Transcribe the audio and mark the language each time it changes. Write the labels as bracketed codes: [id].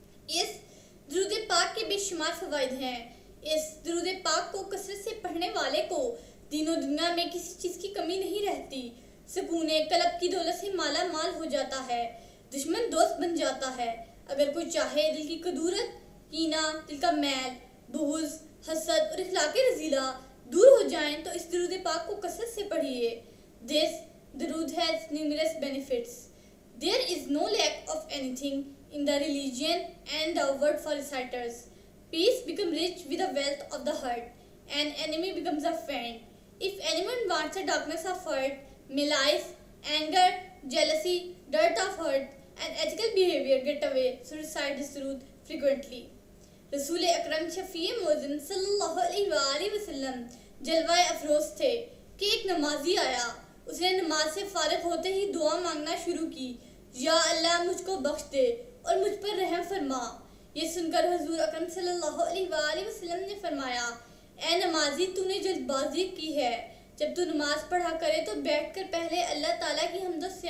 [ur] اس درود پاک کے بے شمار فوائد ہیں۔ اس درود پاک کو کثرت سے پڑھنے والے کو دین و دنیا میں کسی چیز کی کمی نہیں رہتی۔ سکون قلب کی دولت سے مالا مال ہو جاتا ہے، دشمن دوست بن جاتا ہے۔ اگر کوئی چاہے دل کی کدورت، کینہ، دل کا میل، بغض، حسد اور اخلاق رذیلہ دور ہو جائیں تو اس درود پاک کو کثرت سے پڑھیے۔ [en] This درود has numerous benefits. There is no lack of anything in the religion and the word for reciters. Peace becomes rich with the wealth of the heart, and enemy becomes a friend. If anyone wants the darkness of heart, malice, anger, jealousy, dirt of heart, and ethical behavior get away, so recite this درود frequently. [ur] رسول اکرم شفیع معظم صلی اللہ علیہ وآلہ وسلم جلوہ افروز تھے کہ ایک نمازی آیا۔ اس نے نماز سے فارغ ہوتے ہی دعا مانگنا شروع کی، یا اللہ مجھ کو بخش دے اور مجھ پر رحم فرما۔ یہ سن کر حضور اکرم صلی اللہ علیہ وآلہ وسلم نے فرمایا، اے نمازی تو نے جلد بازی کی ہے، جب تو نماز پڑھا کرے تو بیٹھ کر پہلے اللہ تعالیٰ کی حمد